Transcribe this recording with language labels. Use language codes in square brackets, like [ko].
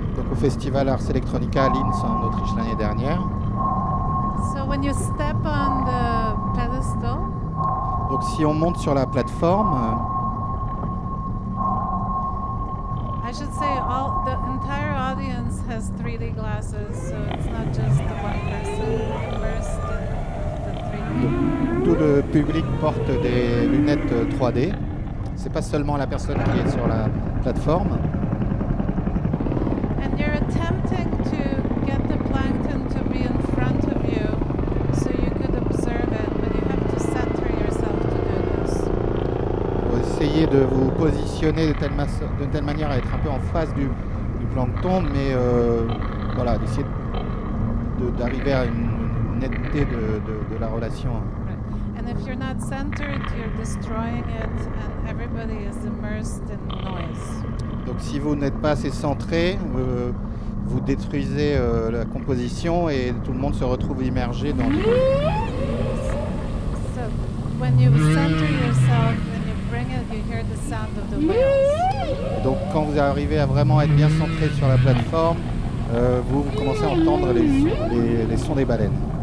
[fr] Au festival Ars Electronica à Linz en Autriche l'année dernière. [en] So when you step on the pedestal, [fr] donc si on monte sur la plateforme, [en] I should say the entire audience has 3D glasses, so it's not just the one person immersed in the 3D. [fr] Tout le public porte des lunettes 3D. C'est pas seulement la personne qui est sur la plateforme. [en] You're attempting to get the plankton to be in front of you so you could observe it, but you have to center yourself to do this. [fr] Vous essayez de vous positionner de telle manière à être un peu en face du plancton, mais voilà, d'essayer d'arriver à une netteté de la relation. [en] Right. And if you're not centered, you're destroying it, and everybody is immersed in noise. [fr] Donc si vous n'êtes pas assez centré, vous détruisez la composition et tout le monde se retrouve immergé dans le... [en] So when you center yourself and you bring it, you hear the sound of the whales. [fr] Donc quand vous arrivez à vraiment être bien centré sur la plateforme, vous commencez à entendre les sons des baleines.